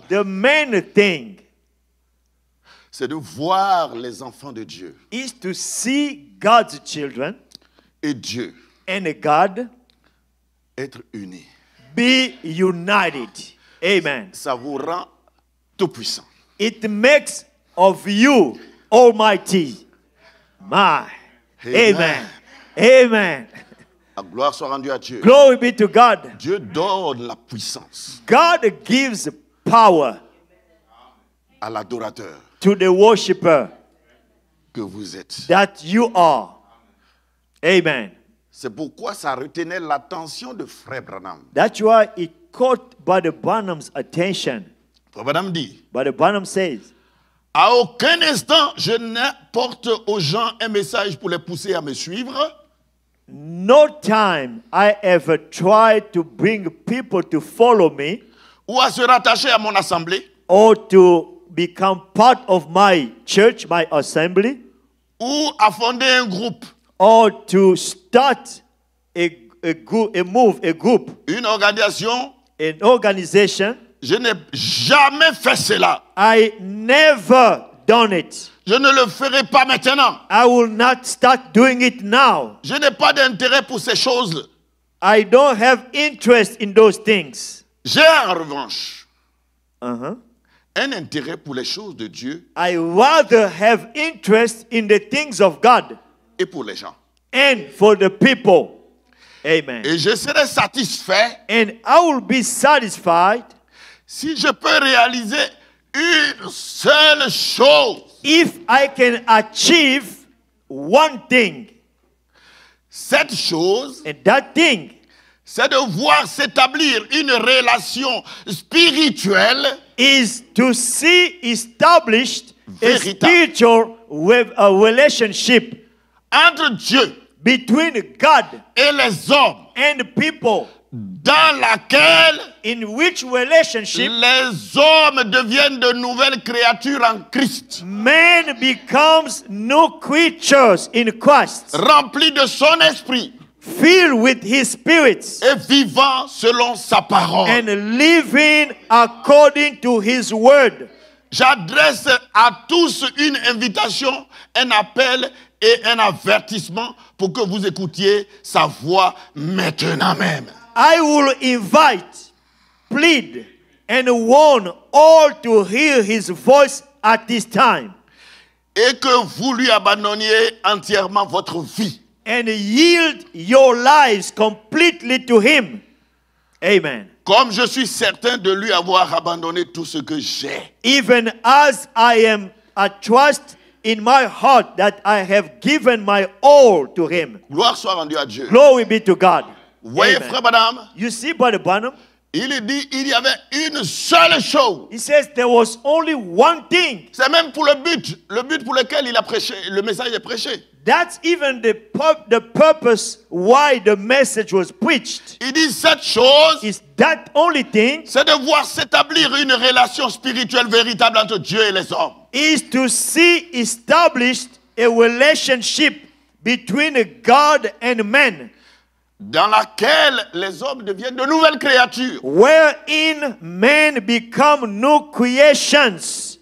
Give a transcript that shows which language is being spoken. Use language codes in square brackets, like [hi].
[en] The main thing [fr] c'est de voir les enfants de Dieu [en] is to see God's children [fr] et Dieu [en] and God [fr] être unis. [en] be united. Amen. [fr] Ça vous rend tout puissant. [en] It makes of you almighty. My. Amen. Amen. [fr] La gloire soit rendue à Dieu. [en] Glory be to God. [fr] Dieu donne la puissance [en] God gives power [fr] à l'adorateur [en] to the worshiper [fr] que vous êtes. [en] that you are. Amen. [fr] C'est pourquoi ça retenait l'attention de Frère Branham. [en] That's why it caught Brother Branham's attention. [fr] Frère Branham dit, [en] Brother Branham says, [fr] à aucun instant je n'apporte aux gens un message pour les pousser à me suivre, [en] no time I ever tried to bring people to follow me [fr] ou à se rattacher à mon assemblée, [en] or to become part of my church, my assembly, [fr] ou à fonder un groupe, [en] or to start a group, [fr] une organisation. [en] an organization. [fr] Je n'ai jamais fait cela. [en] I never done it. [fr] Je ne le ferai pas maintenant. [en] I will not start doing it now. [fr] Je n'ai pas d'intérêt pour ces choses. [en] I don't have interest in those things. [fr] J'ai en revanche Uh-huh. un intérêt pour les choses de Dieu [en] I rather have interest in the things of God [fr] et pour les gens. [en] and for the people. Amen. [fr] Et je serai satisfait [en] And I will be satisfied [fr] si je peux réaliser une seule chose. [en] if I can achieve one thing. [fr] Cette chose, [en] And that thing [fr] c'est de voir s'établir une relation spirituelle [en] is to see established a [fr] Véritable. [en] spiritual relationship [fr] entre Dieu [en] between God [fr] et les hommes, [en] and people, [fr] dans laquelle [en] in which relationship [fr] les hommes deviennent de nouvelles créatures en Christ, [en] man becomes new creatures in Christ, [fr] remplis de son esprit [en] filled with his spirits [fr] et vivant selon sa parole. [en] and living according to his word. [fr] J'adresse à tous une invitation, un appel et un avertissement pour que vous écoutiez sa voix maintenant même. [en] I will invite, plead, and warn all to hear his voice at this time [fr] Et que vous lui abandonniez entièrement votre vie. [en] and yield your lives completely to him. Amen. [fr] Comme je suis certain de lui avoir abandonné tout ce que j'ai. [en] Even as I am a trust in my heart that I have given my all to him. [fr] Gloire soit rendue à Dieu. [en] Glory be to God. [fr] Vous voyez, [en] Amen. [fr] frère Madame, [en] You see, Brother Branham, [fr] il dit il y avait une seule chose. [en] he says there was only one thing. [fr] C'est même pour le but pour lequel il a prêché, le message est prêché. [en] That's even the purpose why the message was preached. [fr] Il dit cette chose, [en] Is that only thing [fr] c'est de voir s'établir une relation spirituelle véritable entre Dieu et les hommes. [en] is to see established a relationship between God and man, [fr] Dans laquelle les hommes deviennent de nouvelles créatures. [en] wherein men become new creations.